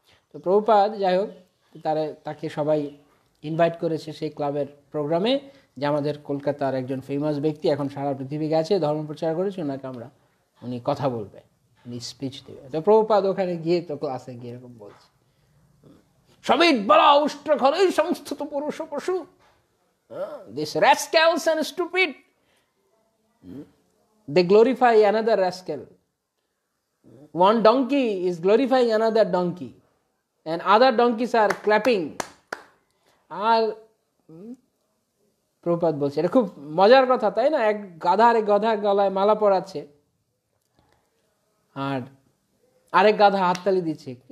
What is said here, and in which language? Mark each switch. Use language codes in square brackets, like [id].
[bn] তো প্রভুপাদ যাই হোক, তাকে সবাই ইনভাইট করেছে সেই ক্লাবের প্রোগ্রামে, যে আমাদের কলকাতার একজন ফেমাস ব্যক্তি, এখন সারা পৃথিবী গেছে, ধর্ম প্রচার করেছে, ওনাকে উনি কথা বলবে, উনি স্পিচ দেবে। তো প্রভুপাদ ওখানে গিয়ে তো ক্লাসে গিয়ে এরকম বলছে, [sa] সবিট বলা উষ্ট্র খরই সংস্তুত পুরুষ পশু, [en] this rascals and stupid, they glorify another rascal. One donkey is glorifying another donkey and other donkeys are clapping. [bn] আর প্রভুপাদ বলছে, এটা খুব মজার কথা তাই না? এক গাধা আরেক গাধার গলায় মালা পরাচ্ছে, আর আরেক গাধা হাততালি দিচ্ছে।